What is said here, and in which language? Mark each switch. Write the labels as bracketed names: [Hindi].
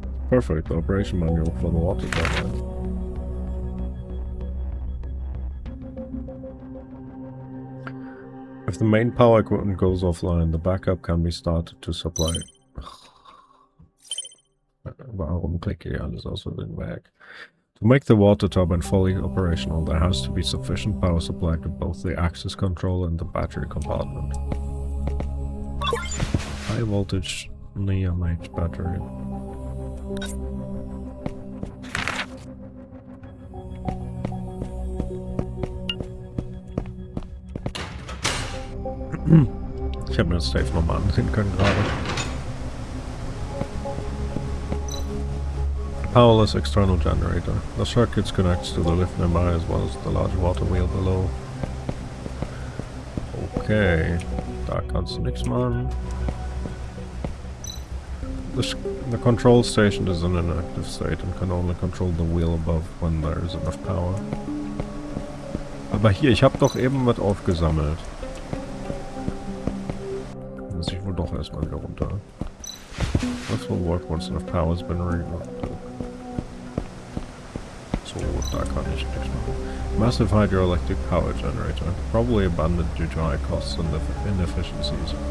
[English] Perfect, the operation manual for the water turbine. If the main power equipment goes offline, the backup can be started to supply. [German] Warum klicke ich alles aus dem Weg? [English] To make the water turbine fully operational, there has to be sufficient power supply to both the access control and the battery compartment. High voltage NEMH battery. [German] Ich habe mir das Safe nochmal ansehen können gerade. [English] Powerless external generator. The circuit connects to the lift nearby as well as the large water wheel below. [German] Okay, da kannst du nichts machen. [English] The control station is in an inactive state and can only control the wheel above when there is enough power. [German] Aber hier, ich habe doch eben was aufgesammelt. Muss ich wohl doch erstmal wieder runter. [English] This will work once enough power has been rerouted. [German] So, da kann ich nichts machen. [English] Massive hydroelectric power generator. Probably abandoned due to high costs and inefficiencies.